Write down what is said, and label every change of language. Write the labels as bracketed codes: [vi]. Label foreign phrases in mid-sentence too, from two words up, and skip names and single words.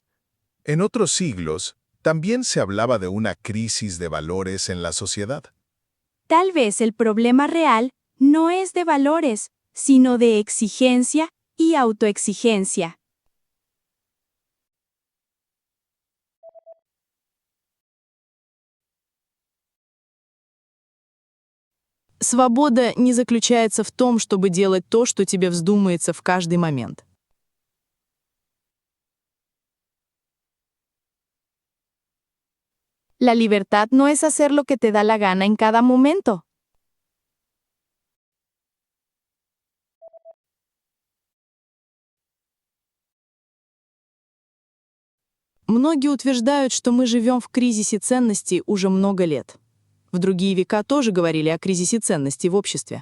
[es] En otros siglos, también se hablaba de una crisis de valores en la sociedad. Tal vez el problema real no es de valores, sino de exigencia y autoexigencia. [ru] Свобода не заключается в том, чтобы делать то, что тебе вздумается в каждый момент. [es] La libertad no es hacer lo que te da la gana en cada momento. [ru] Многие утверждают, что мы живем в кризисе ценностей уже много лет. В другие века тоже говорили о кризисе ценностей в обществе.